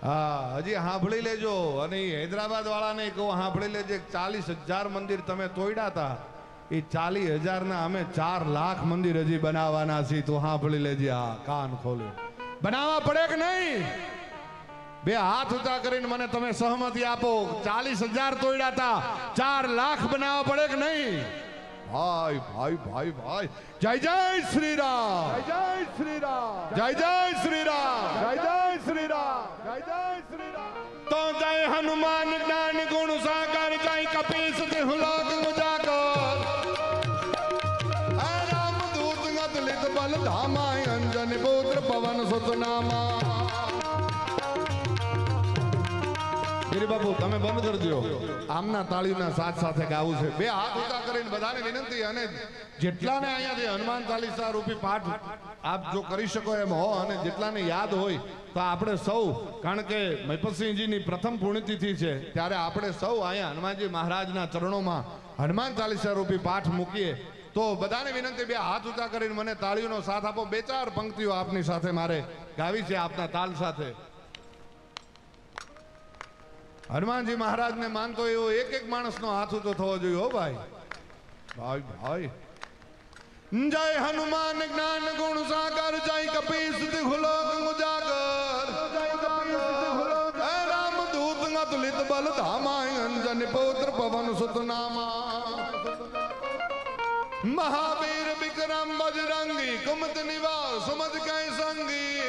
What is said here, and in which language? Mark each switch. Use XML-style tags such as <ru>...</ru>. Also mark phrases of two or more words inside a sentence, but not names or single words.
<gu>હા હજી સાંભળી લેજો અને ઈ હૈદરાબાદ વાળાને કહું સાંભળી લેજે 40,000 મંદિર તમે તોડ્યા હતા એ 40,000 ના અમે 4 લાખ મંદિર હજી બનાવવાના છીએ તો સાંભળી લેજે હા કાન ખોલી બનાવવા પડે કે નહીં બે હાથ ઊંચા કરીને મને તમે સહમતી આપો 40,000 તોડ્યા હતા 4 લાખ બનાવવા પડે કે નહીં ભાઈ ભાઈ ભાઈ ભાઈ જય જય શ્રી રામ જય જય શ્રી રામ જય જય શ્રી રામ જય જય શ્રી રામ જય જય શ્રી રામ</gu> <hi>तो जय हनुमान ज्ञान गुण सागर जय कपीस तिहु लोक उजागर राम दूत गत लित बल धामा अंजन पुत्र पवन सुत नामा गिरी बाबू</hi> <gu>તમે બંધ કરજો આમના તાળીના સાથ સાથે ગાવું છે બે હાથ ઊંચા કરીને બધાને વિનંતી અને જેટલાને અહીંયાથી હનુમાન ચાલીસા રૂપી પાઠ આપ જો કરી શકો એમ હો અને જેટલાને યાદ હોય તો આપણે સૌ કારણ કે મહિપતસિંહજીની પ્રથમ પુણ્યતિથિ છે ત્યારે આપણે સૌ અહીંયા હનુમાનજી મહારાજના ચરણોમાં હનુમાન ચાલીસા રૂપી પાઠ મૂકીએ તો બધાને વિનંતી બે હાથ ઊંચા કરીને મને તાળીઓનો સાથ આપો બે ચાર પંક્તિઓ આપની સાથે મારે ગાવી છે આપના તાલ સાથે હનુમાનજી મહારાજને માનતો એવો એક એક માણસનો હાથ ઊંચો થવો જોઈએ હો ભાઈ ભાઈ ભાઈ</gu> <hi>जय हनुमान ज्ञान गुण सागर जय कपीस तिहु लोक उजागर राम दूत अतुलित बल धामा अंजन पुत्र पवन सुत नामा महावीर विक्रम बजरंगी कुमत निवार सुमत कै संगी</hi>